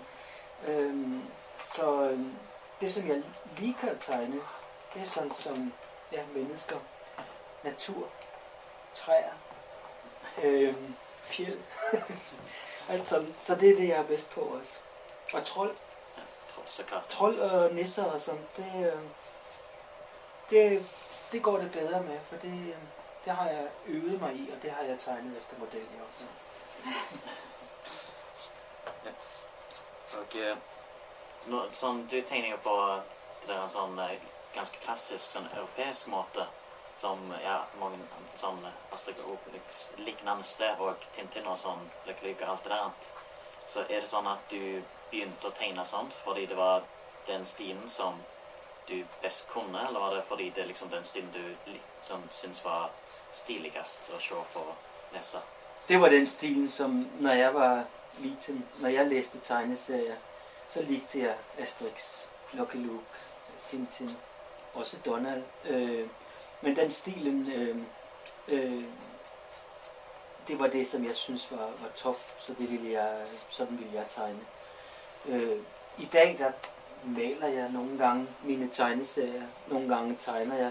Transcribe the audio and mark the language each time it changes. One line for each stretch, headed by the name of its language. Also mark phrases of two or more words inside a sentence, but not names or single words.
Danish: Så det, som jeg lige kan tegne, det er sådan som mennesker, natur, træer, fjeld. Altså, så det er det, jeg er bedst på også. Og trold. Trold og nisser og sådan, det går det bedre med, for det har jeg øvet mig i, og det har jeg tegnet efter model også. Ja.
Norwegian: Og sånn, du tegner jo på det der sånn ganske klassisk sånn europeisk måte, som mange sånn Asterix og Obelix liknande sted, og Tintin og sånn, Lucky Luke og alt det der annet. Så er det sånn at du begynte å tegne sånt fordi det var den stilen som du best kunne, eller var det fordi det liksom den stilen du som synes var stiligast å se på og lese?
Danish: Det var den stilen, som når jeg var liten, når jeg læste tegneserier, så likte jeg Asterix, Lucky Luke, Tintin, også Donald. Men den stilen, det var det, som jeg synes var top, så sådan ville jeg tegne. I dag, der maler jeg nogle gange mine tegneserier, nogle gange tegner jeg.